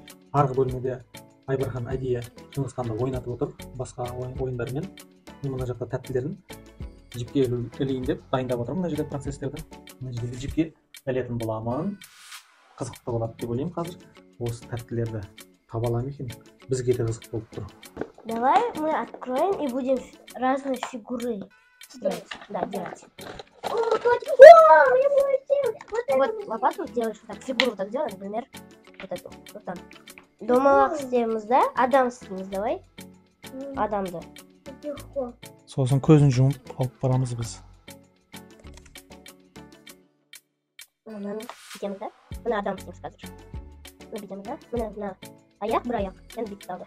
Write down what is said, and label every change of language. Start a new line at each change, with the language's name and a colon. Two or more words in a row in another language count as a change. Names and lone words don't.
Kazakh: Арғы бөлмеде Айбархан әдейі Шыңғысханды ойнатып отыр, басқа ойындармен. Мен мына жақта тәттілерін жіпке ілейін деп дайындап отырмын мына жерде процесстерді. Мына жерде жіпке ілетін боламын. Қызықты болады деп ойлаймын қазір. Осы тәттілерді таба аламын екен. Бізге де қызық болып тұр.
Russian: Давай мы откроем и будем разные фигуры делать. Да, делать. Вот лопату делаешь, вот так, фигуру так делай, например, вот эту, вот там.
Kazakh: Домалақ істейміз, да? Адам істейміз, давай. Адамды. Сосын көзін жұмып алып барамыз біз. Мынаны бітеміз, да? Мына адам істейміз қазір. Мына бітеміз, да? Мына аяқ, бір аяқ. Енді бітіп алды.